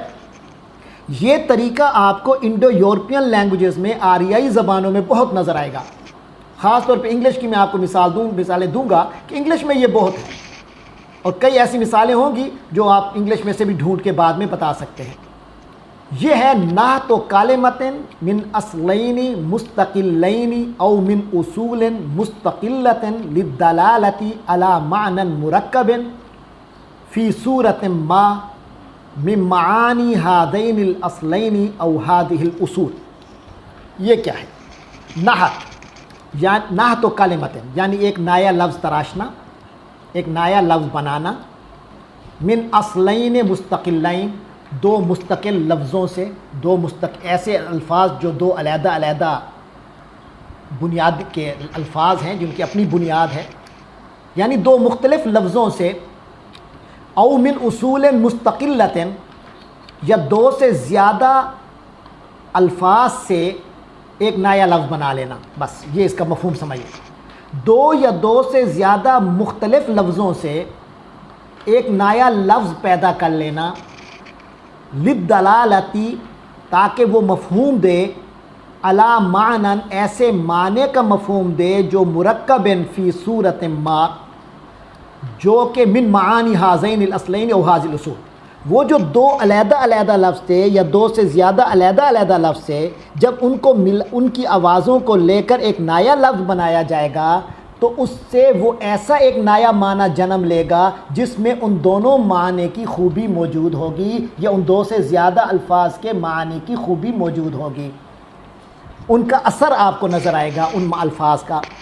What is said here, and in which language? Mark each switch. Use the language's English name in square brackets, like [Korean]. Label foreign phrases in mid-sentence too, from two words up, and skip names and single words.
[Urdu] یہ طریقہ آپ کو [English] Indo-European languages [Urdu] میں آریائی زبانوں میں بہت نظر آئے گا. خاص طور پہ انگلش کی میں آپ کو مثالیں دوں گا کہ انگلش میں یہ بہت ہے، اور کئی ایسی مثالیں ہوں گی جو آپ انگلش میں سے بھی ڈھونڈ کے بعد میں بتا سکتے ہیں. یہ ہے [Arabic] نحت کلمۃ من اصلین مستقلین او من اصول مستقلۃ للدلالۃ علی معنی مرکب فی صورت ما من معانی ہذین الاصلین او ہذہ الاصول. [Urdu] یہ کیا ہے؟ [Arabic] نحت نحت و کلمۃ [Urdu] یعنی ایک نیا لفظ تراشنا، ایک نیا لفظ بنانا، [Arabic] من اصلین مستقلین، [Urdu] دو مستقل لفظوں سے، ایسے الفاظ جو دو علیحدہ علیحدہ بنیاد کے الفاظ ہیں جن کی اپنی بنیاد ہے، یعنی دو مختلف لفظوں سے، [Arabic] او من اصول مستقلۃ [Urdu] یا دو سے زیادہ الفاظ سے ایک نیا لفظ بنا لینا. بس یہ اس کا مفہوم سمجھیے. دو یا دو سے زیادہ مختلف لفظوں سے ایک نیا لفظ پیدا کر لینا، للدلالتی تاکہ وہ مفہوم دے، [Arabic] علی معنی [Urdu] ایسے معنی کا مفہوم دے جو [Arabic] مرکب فی صورت ما، [Urdu] جو کہ [Arabic] من معانی ہذین الاصلین او ہذہ الاصول، [Urdu] وہ جو دو علیحدہ علیحدہ لفظ تھے یا دو سے زیادہ علیحدہ علیحدہ لفظ تھے، جب ان کی آوازوں کو لے کر ایک نیا لفظ بنایا جائے گا تو اس سے وہ ایسا ایک نیا معنی جنم لے گا جس میں ان دونوں معنی کی خوبی موجود ہوگی، یا ان دو سے زیادہ الفاظ کے معنی کی خوبی موجود ہوگی، ان کا اثر آپ کو نظر آئے گا ان الفاظ کا.